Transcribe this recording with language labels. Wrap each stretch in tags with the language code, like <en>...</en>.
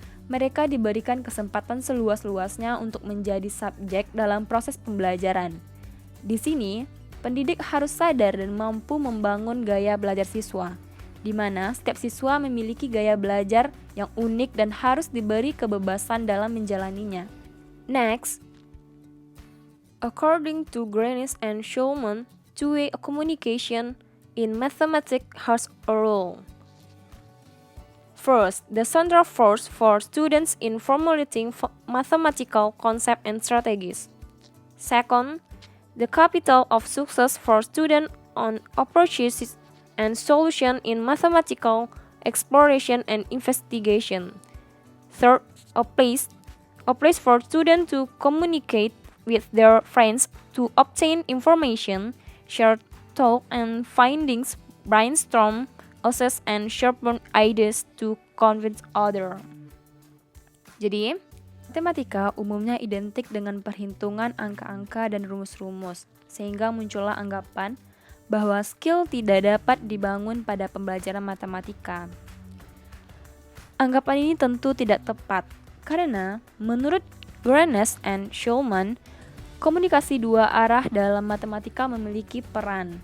<id>Mereka diberikan kesempatan seluas-luasnya untuk menjadi subjek dalam proses pembelajaran. Di sini, pendidik harus sadar dan mampu membangun gaya belajar siswa, di mana setiap siswa memiliki gaya belajar yang unik dan harus diberi kebebasan dalam menjalaninya.</id> <en>Next, according to Greenish and Schulman, two-way communication in mathematics has a role. First, the central force for students in formulating mathematical concepts and strategies. Second, the capital of success for students on approaches and solution in mathematical exploration and investigation. Third, a place for students to communicate with their friends to obtain information, share thoughts and findings, brainstorm, assess and sharpen ideas to convince others.</en> <id>Jadi, matematika umumnya identik dengan perhitungan angka-angka dan rumus-rumus, sehingga muncullah anggapan bahwa skill tidak dapat dibangun pada pembelajaran matematika. Anggapan ini tentu tidak tepat, karena menurut Greenish and Schulman, komunikasi dua arah dalam matematika memiliki peran.</id>